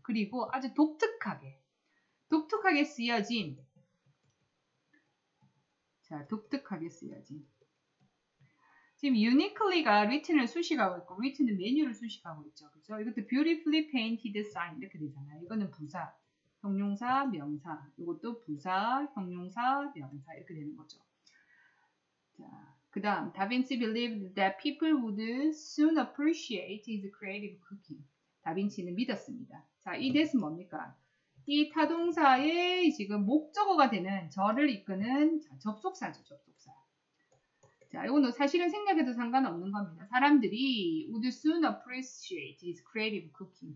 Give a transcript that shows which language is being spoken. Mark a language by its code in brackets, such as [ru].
[ko] 그리고 아주 독특하게 쓰여진, 자, 독특하게 쓰여진. 지금 uniquely가 written을 수식하고 있고, written은 메뉴를 수식하고 있죠. 그죠? 이것도 [en] beautifully painted sign [ko] 이렇게 되잖아요. 이거는 부사, 형용사, 명사. 이것도 부사, 형용사, 명사 이렇게 되는 거죠. 자, 그 다음, 다빈치 [en] believed that people would soon appreciate his creative cooking. [ko] 다빈치는 믿었습니다. 자, 이 that은 뭡니까? 이 타동사의 지금 목적어가 되는 저를 이끄는 접속사죠, 접속사. 자, 이거는 사실은 생략해도 상관없는 겁니다. 사람들이 [en] would soon appreciate his creative cooking.